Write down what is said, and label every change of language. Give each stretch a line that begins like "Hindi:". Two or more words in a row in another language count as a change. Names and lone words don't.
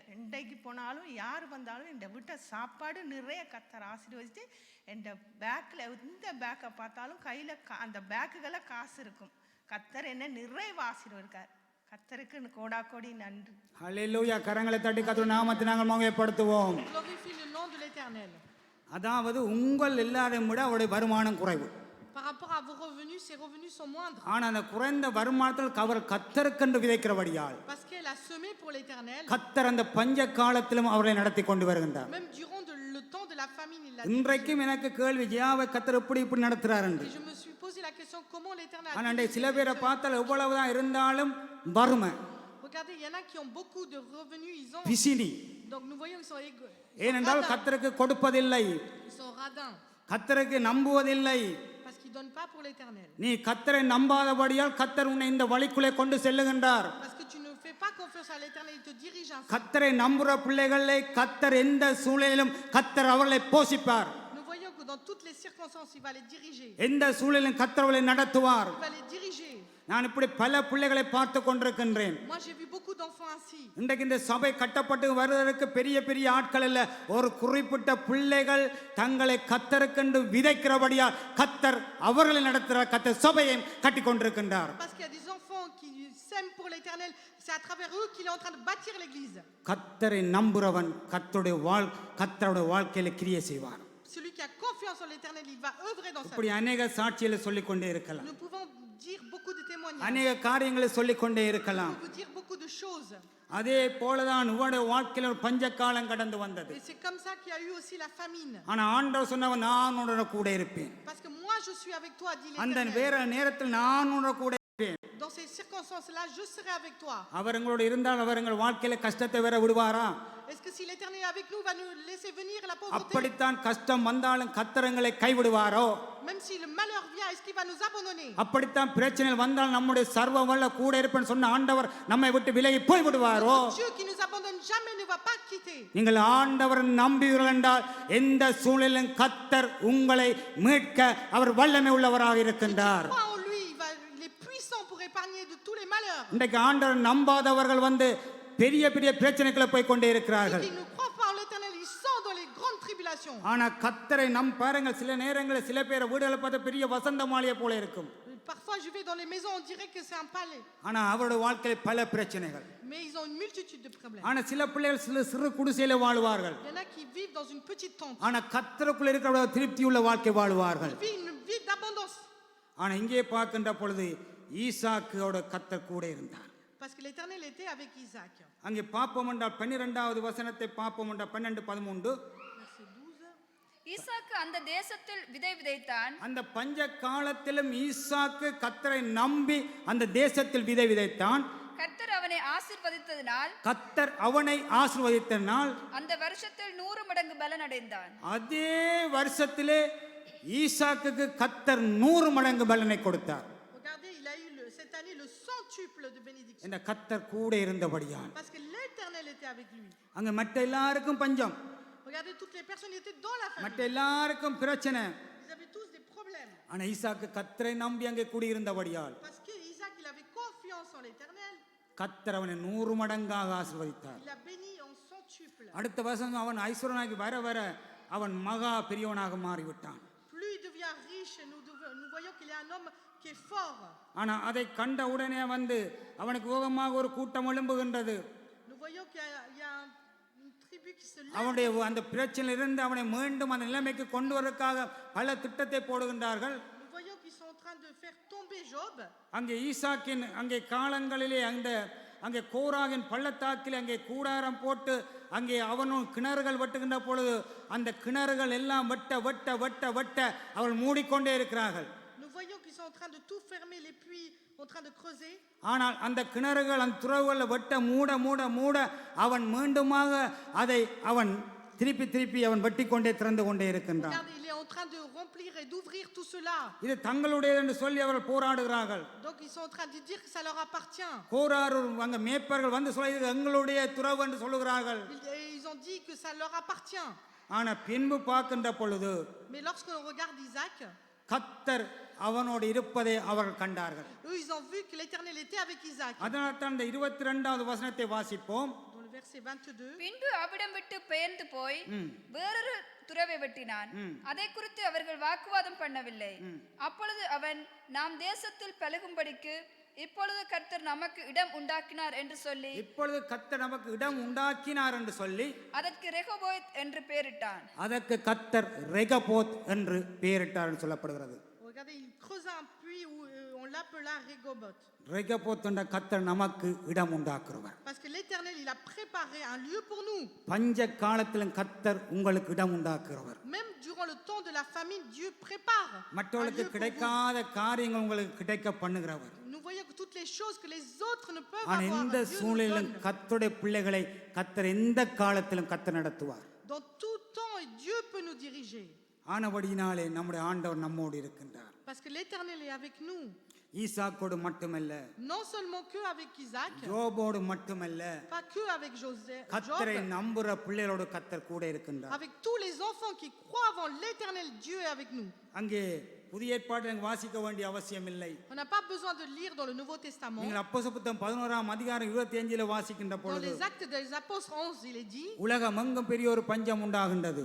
Tamil: இன்றைக்கு போனாலும் யார் வந்தாலும் என் வீட்டை சாப்பாடு நிறைய கர்த்தர் ஆசீர்வதித்து என் பேக்கில் இந்த பேக்கை பார்த்தாலும் கையில் அந்த பேக்குகளை காசு இருக்கும். கர்த்தர் என்ன நிறைவு ஆசீர்வதிருக்கார். கர்த்தருக்கு கோடா கோடி நன்றி. ஹல்லேலூயா. கரங்களை தட்டி கர்த்தருடைய நாமத்தை நாங்கள் மகிமைப்படுத்துவோம்.
French: Glorifie le nom de l'Éternel.
Tamil: அதாவது உங்கள் எல்லாரையும் விட அவருடைய வருமானம் குறைவு.
French: Par rapport à vos revenus, ses revenus sont moindres.
Tamil: ஆனால் அந்த குறைந்த வருமானத்தில் அவர் கர்த்தருக்கென்று விதைக்கிறபடியால்
French: Parce qu'elle a semé pour l'Éternel.
Tamil: கர்த்தர் அந்த பஞ்ச காலத்திலும் அவர்களை நடத்தி கொண்டு வருகின்றார்.
French: Même durant le temps de la famine, il l'a dit.
Tamil: இன்றைக்கும் எனக்கு கேள்வி, ஜியாவை கர்த்தர் இப்படி நடத்துறார் என்று.
French: Et je me suis posé la question comment l'Éternel a
Tamil: ஆனால்
French: dirigé
Tamil: சில
French: cette
Tamil: பேரை
French: famille.
Tamil: பார்த்தால் எவ்வளவுதான் இருந்தாலும் வறுமை,
French: Regardez, il y en a qui ont beaucoup de revenus, ils ont.
Tamil: பிசினி.
French: Donc nous voyons qu'ils sont
Tamil: ஏனென்றால்
French: radins.
Tamil: கர்த்தருக்கு கொடுப்பதில்லை,
French: Ils sont radins
Tamil: கர்த்தருக்கு நம்புவதில்லை.
French: parce qu'ils donnent pas pour l'Éternel.
Tamil: நீ கர்த்தரை நம்பாதபடியால் கர்த்தர் உன்னை இந்த வழிக்குள்ளே கொண்டு செல்லுகின்றார்.
French: Parce que tu ne fais pas confiance à l'Éternel, il te dirige ainsi.
Tamil: கர்த்தரை நம்புற பிள்ளைகளை கர்த்தர் எந்த சூழ்நிலையிலும் கர்த்தர் அவர்களை போஷிப்பார்.
French: Nous voyons que dans toutes les circonstances, il va les diriger.
Tamil: எந்த சூழ்நிலையிலும் கர்த்தர் அவர்களை நடத்துவார்.
French: Il va les diriger.
Tamil: நான் இப்படி பல பிள்ளைகளை பார்த்து கொண்டிருக்கின்றேன்.
French: Moi, j'ai vu beaucoup d'enfants ainsi.
Tamil: இன்றைக்கு இந்த சபை கட்டப்பட்டு வருவதற்கு பெரிய பெரிய ஆட்கள் அல்ல, ஒரு குறிப்பிட்ட பிள்ளைகள் தங்களை கர்த்தருக்கென்று விதைக்கிறபடியால் கர்த்தர் அவர்களை நடத்துகிறார். கர்த்தர் சபையை கட்டி கொண்டிருக்கின்றார்.
French: Parce qu'il y a des enfants qui s'aiment pour l'Éternel, c'est à travers eux qu'il est en train de bâtir l'église.
Tamil: கர்த்தரை நம்புறவன் கர்த்தருடைய வாழ்க்கையில கிரியை செய்வார்.
French: Celui qui a confiance en l'Éternel, il va œuvrer dans sa
Tamil: இப்படி
French: vie.
Tamil: அநேக சாட்சிகளை சொல்லிக் கொண்டே இருக்கலாம்,
French: Nous pouvons dire beaucoup de témoignages.
Tamil: அநேக காரியங்களை சொல்லிக் கொண்டே
French: Nous
Tamil: இருக்கலாம்.
French: pouvons dire beaucoup de choses.
Tamil: அதே போலதான் உங்களுடைய வாழ்க்கையில ஒரு பஞ்ச காலம் கடந்து வந்தது.
French: Et c'est comme ça qu'il y a eu aussi la famine.
Tamil: ஆனா ஆண்டவர் சொன்னவன் நான் உன்னோட கூட இருப்பேன்.
French: Parce que moi, je suis avec toi, dit
Tamil: அந்த
French: l'Éternel.
Tamil: வேற நேரத்தில் நான் உன்னோட கூட இருப்பேன்.
French: Dans ces circonstances-là, je serai avec toi.
Tamil: அவர் எங்களோட இருந்தால் அவர் எங்கள் வாழ்க்கையில கஷ்டத்தை வேற விடுவாரா?
French: Est-ce que si l'Éternel est avec nous, va nous laisser venir la pauvreté?
Tamil: அப்படித்தான் கஷ்டம் வந்தாலும் கர்த்தரங்களை கைவிடுவாரோ?
French: Même si le malheur vient, est-ce qu'il va nous abandonner?
Tamil: அப்படித்தான் பிரச்சனைகள் வந்தால் நம்முடைய சர்வ வல்ல கூட இருப்பேன்னு சொன்ன ஆண்டவர் நம்மை விட்டு விலகி போய் விடுவாரோ?
French: Dieu qui nous abandonne jamais ne va pas quitter.
Tamil: நீங்கள் ஆண்டவரை நம்புவீர்கள் என்றால் எந்த சூழலிலும் கர்த்தர் உங்களை மீட்க அவர் வல்லமை உள்ளவராக இருக்கின்றார்.
French: Crois en lui, il est puissant pour épargner de tous les malheurs.
Tamil: இன்றைக்கு ஆண்டவர் நம்பாதவர்கள் பெரிய பெரிய பிரச்சனைகளை போய் கொண்டே இருக்கிறார்கள்.
French: Ceux qui ne croient pas en l'Éternel, ils sont dans les grandes tribulations.
Tamil: ஆனா கர்த்தரை பாருங்கள், சில நேரங்களில் சில பேர் வீடுகளை பார்த்து பெரிய வசந்த மாளிகை போல இருக்கும்.
French: Parfois, je vais dans les maisons, on dirait que c'est un palais.
Tamil: ஆனா அவருடைய வாழ்க்கையில் பல பிரச்சனைகள்.
French: Mais ils ont une multitude de problèmes.
Tamil: ஆனா சில பிள்ளைகள் சிறு குடிசையில வாழ்வார்கள்.
French: Il y en a qui vivent dans une petite tente.
Tamil: ஆனா கர்த்தருக்குள்ள இருக்கிற திருப்தியுள்ள வாழ்க்கை வாழ்வார்கள்.
French: Ils vivent une vie d'abondance.
Tamil: ஆனா இங்கே பார்க்கின்ற பொழுது ஈசாக்கோட கர்த்தர் கூட இருந்தார்.
French: Parce que l'Éternel était avec Isaac.
Tamil: அங்கே பாப்போம் என்றால் 12வது வசனத்தை பாப்போம் என்றால் 12:13. ஈசாக்கு அந்த தேசத்தில் விதை விதைத்தான். அந்த பஞ்ச காலத்திலும் ஈசாக்கு கர்த்தரை நம்பி அந்த தேசத்தில் விதை விதைத்தான். கர்த்தர் அவனை ஆசீர்வதித்ததினால் கர்த்தர் அவனை ஆசீர்வதித்தனால் அந்த வருஷத்தில் 100 மடங்கு பலன் அடைந்தான். அதே வருஷத்திலே ஈசாக்குக்கு கர்த்தர் 100 மடங்கு பலனை கொடுத்தார்.
French: Regardez, il a eu cette année le centuple de bénédiction.
Tamil: இந்த கர்த்தர் கூட இருந்தபடியால்.
French: Parce que l'Éternel était avec lui.
Tamil: அங்க மற்ற எல்லாருக்கும் பஞ்சம்,
French: Regardez, toutes les personnes étaient dans la
Tamil: மற்ற
French: famille.
Tamil: எல்லாருக்கும் பிரச்சனை.
French: Ils avaient tous des problèmes.
Tamil: ஆனா ஈசாக்கு கர்த்தரை நம்பி அங்கே கூடியிருந்தபடியால்
French: Parce que Isaac, il avait confiance en l'Éternel.
Tamil: கர்த்தர் அவனை 100 மடங்காக ஆசீர்வதித்தார்.
French: Il a béni en centuple.
Tamil: அடுத்த வருஷம் அவன் ஐஸ்வரனாகி வர வர அவன் மகா பெரியவனாக மாறிவிட்டான்.
French: Plus il devient riche, nous voyons qu'il est un homme qui est fort.
Tamil: ஆனா அதை கண்ட உடனே அவனுக்கு யோகமாக ஒரு கூட்டம் எழும்புகின்றது.
French: Nous voyons qu'il y a une tribu qui se lève.
Tamil: அவனுடைய அந்த பிரச்சனையிலிருந்து அவனை மீண்டும் அந்த நிலைமைக்கு கொண்டு வருவதற்காக பல திட்டத்தை போடுகின்றார்கள்.
French: Nous voyons qu'ils sont en train de faire tomber Job.
Tamil: அங்கே ஈசாக்கின் அங்கே காலங்களிலே அங்கே கோராகின் பள்ளத்தாக்கில் அங்கே கூடாரம் போட்டு அங்கே அவனும் கிணறுகள் வெட்டுகின்ற பொழுது அந்த கிணறுகள் எல்லாம் வெட்ட அவள் மூடிக்கொண்டே இருக்கிறார்கள்.
French: Nous voyons qu'ils sont en train de tout fermer, les puits en train de creuser.
Tamil: ஆனால் அந்த கிணறுகள் அந்த துறவுகளை வெட்ட மூட அவன் மீண்டுமாக அதை அவன் திருப்பி அவன் வெட்டிக்கொண்டே திறந்து கொண்டே இருக்கின்றான்.
French: Regardez, il est en train de remplir et d'ouvrir tout cela.
Tamil: இது தங்களுடையது என்று சொல்லி அவர்கள் போராடுகிறார்கள்.
French: Donc ils sont en train de dire que ça leur appartient.
Tamil: கோராரு அங்க மேய்ப்பர்கள் சொல்லி இது எங்களுடைய துறவு என்று சொல்லுகிறார்கள்.
French: Ils ont dit que ça leur appartient.
Tamil: ஆனா பின்பு பார்க்கின்ற பொழுது
French: Mais lorsque l'on regarde Isaac,
Tamil: கர்த்தர் அவனோடு இருப்பதை அவர்கள் கண்டார்கள்.
French: eux ils ont vu que l'Éternel était avec Isaac.
Tamil: அதனால் தான் இந்த 22வது வசனத்தை வாசிப்போம்.
French: Dans le verset 22,
Tamil: பின்பு அவிடம் விட்டு பெயர்ந்து போய் வேறொரு துறவை வெட்டினான். அதை குறித்து அவர்கள் வாக்குவாதம் பண்ணவில்லை. அப்பொழுது அவன், நாம் தேசத்தில் பழகும்படிக்கு இப்பொழுது கர்த்தர் நமக்கு இடம் உண்டாக்கினார் என்று சொல்லி அதற்கு ரெகோபோத் என்று பெயரிட்டான். அதற்கு கர்த்தர் ரெகோபோத் என்று பெயரிட்டார் என்று சொல்லப்படுகிறது.
French: regardez, il creusa un puits où on l'appela Rehoboth.
Tamil: ரெகோபோத் என்ற கர்த்தர் நமக்கு இடம் உண்டாக்குறவர்.
French: Parce que l'Éternel il a préparé un lieu pour nous.
Tamil: பஞ்ச காலத்திலும் கர்த்தர் உங்களுக்கு இடம் உண்டாக்குறவர்.
French: Même durant le temps de la famine, Dieu prépare.
Tamil: மற்றவர்களுக்கு கிடைக்காத காரியங்கள் உங்களுக்கு கிடைக்க பண்ணுகிறவர்.
French: Nous voyons que toutes les choses que les autres ne peuvent
Tamil: ஆனால்
French: avoir,
Tamil: இந்த சூழ்நிலையிலும் கர்த்தருடைய பிள்ளைகளை கர்த்தர் எந்த காலத்திலும் கர்த்தர் நடத்துவார்.
French: Dans tout temps, Dieu peut nous diriger.
Tamil: ஆனபடியினாலே நம்முடைய ஆண்டவர் நம்மோடு இருக்கின்றார்.
French: Parce que l'Éternel est avec nous.
Tamil: ஈசாக்கோடு மட்டுமல்ல,
French: Non seulement que avec Isaac,
Tamil: யோபோடு மட்டுமல்ல,
French: pas que avec Joseph,
Tamil: கர்த்தரை நம்புற பிள்ளைகளோடு கர்த்தர் கூட இருக்கின்றார்.
French: avec tous les enfants qui croient en l'Éternel, Dieu est avec nous.
Tamil: அங்கே புதிய ஏற்பாட்டில் வாசிக்க வேண்டிய அவசியம் இல்லை.
French: On n'a pas besoin de lire dans le Nouveau Testament.
Tamil: நீங்கள் அப்போஸ்தலர் புத்தகம் 11ஆம் அதிகாரம் 25 வாசிக்கின்ற
French: Dans
Tamil: பொழுது
French: les Actes des Apôtres 11, il est dit,
Tamil: உலகமெங்கும் பெரிய ஒரு பஞ்சம் உண்டாகின்றது.